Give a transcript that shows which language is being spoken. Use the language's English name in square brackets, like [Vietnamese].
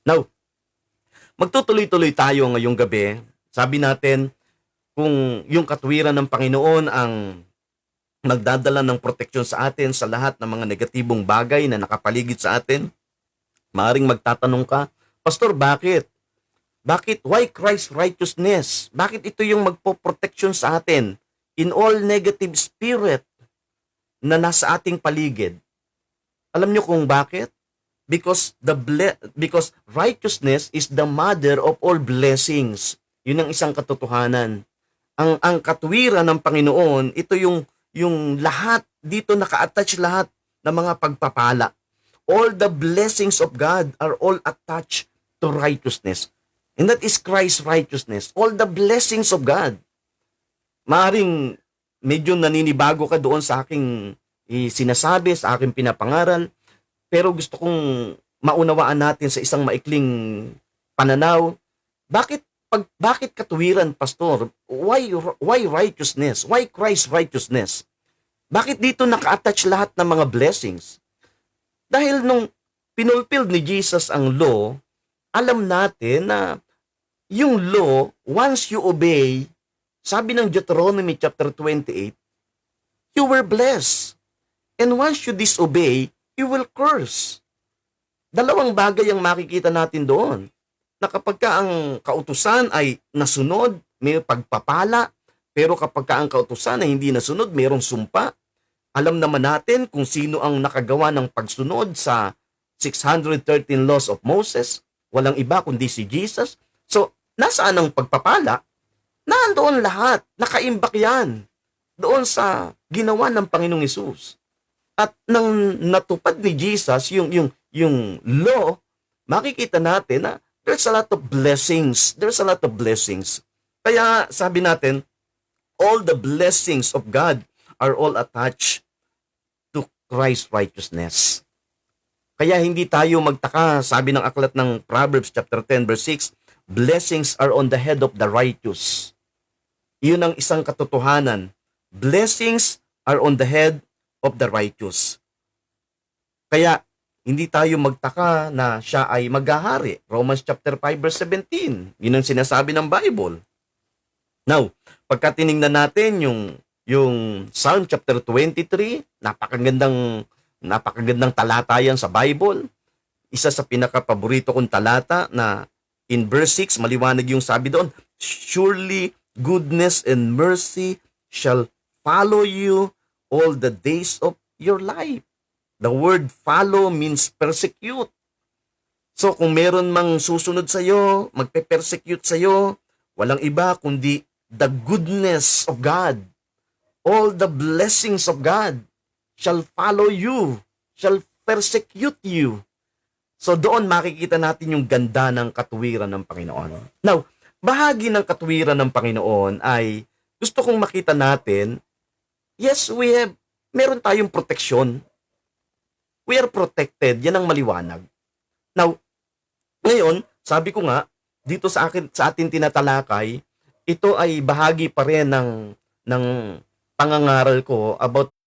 [Filipino] Now, magtutuloy-tuloy tayo ngayong gabi. Sabi natin, kung yung katwiran ng Panginoon ang magdadala ng proteksyon sa atin sa lahat ng mga negatibong bagay na nakapaligid sa atin, maaring magtatanong ka, Pastor, bakit? Bakit? [English] Why Christ's righteousness? [Filipino] Bakit ito yung magpo-protection sa atin [English] in all negative spirit [Filipino] na nasa ating paligid? Alam nyo kung bakit? [English] Because righteousness is the mother of all blessings. [Filipino] Yun ang isang katotohanan. Ang katwiran ng Panginoon, ito yung lahat, dito naka-attach lahat ng mga pagpapala. [English] All the blessings of God are all attached to righteousness. And that is Christ's righteousness. All the blessings of God. [Filipino] Maaring medyo naninibago ka doon sa aking sinasabi, sa aking pinapangaral, pero gusto kong maunawaan natin sa isang maikling pananaw. Bakit katuwiran, Pastor? [English] Why righteousness? Why Christ's righteousness? [Filipino] Bakit dito naka-attach lahat ng mga blessings? Dahil nung pinulfill ni Jesus ang law, alam natin na yung law, [English] once you obey, [Filipino] sabi ng Deuteronomy chapter 28, [English] you were blessed. And once you disobey, you will curse. [Filipino] Dalawang bagay ang makikita natin doon. Na kapag ang kautusan ay nasunod, may pagpapala, pero kapag ang kautusan ay hindi nasunod, mayroong sumpa. Alam naman natin kung sino ang nakagawa ng pagsunod sa 613 laws of Moses. Walang iba kundi si Jesus. So, nasaan ang pagpapala? Nandoon lahat. Nakaimbak yan. Doon sa ginawa ng Panginoong Hesus. At nang natupad ni Jesus yung law, makikita natin na [English] there's a lot of blessings. There's a lot of blessings. [Filipino] Kaya sabi natin, [English] all the blessings of God are all attached to Christ's righteousness. [Filipino] Kaya hindi tayo magtaka, sabi ng aklat ng Proverbs chapter 10 verse 6, [English] blessings are on the head of the righteous. [Filipino] Iyon ang isang katotohanan. [English] Blessings are on the head of the righteous. [Filipino] Kaya hindi tayo magtaka na siya ay maghahari. Romans chapter 5 verse 17. Yun ang sinasabi ng Bible. Now, pagka tiningnan natin yung Psalm chapter 23, napakagandang talata yan sa Bible. Isa sa pinakapaborito kong talata na in verse 6, maliwanag yung sabi doon, [English] surely goodness and mercy shall follow you all the days of your life. The word follow means persecute. [Filipino] So kung meron mang susunod sa iyo, magpe-persecute sa iyo, walang iba kundi [English] the goodness of God. All the blessings of God shall follow you, shall persecute you. [Filipino] So doon makikita natin yung ganda ng katuwiran ng Panginoon. Now, bahagi ng katuwiran ng Panginoon ay gusto kong makita natin, yes, meron tayong proteksyon. [English] We are protected. [Filipino] Yan ang maliwanag. Now, ngayon, sabi ko nga, dito sa atin tinatalakay, ito ay bahagi pa rin ng pangangaral ko about